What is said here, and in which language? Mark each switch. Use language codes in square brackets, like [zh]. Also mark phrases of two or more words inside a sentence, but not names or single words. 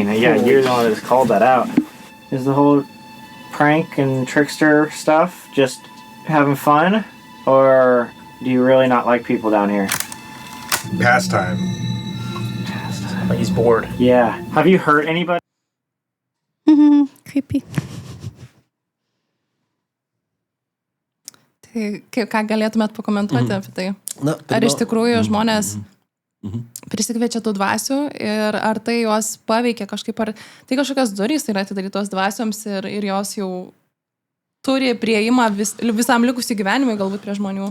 [en] Yeah, you're the one that just called that out. Is the whole prank and trickster stuff just having fun? Or do you really not like people down here? Pastime. Like he's bored. Yeah. Have you hurt anybody? Creepy. [lt] Tai ką galėtumėt pakomentuoti apie tai? Na, Ar iš tikrųjų žmonės prisikviečia tų dvasių ir ar tai juos paveikia kažkaip, ar tai kažkokios durys yra atidarytos dvasioms ir jos jau turi prieimą visam likusiu gyvenimui, galbūt prie žmonių,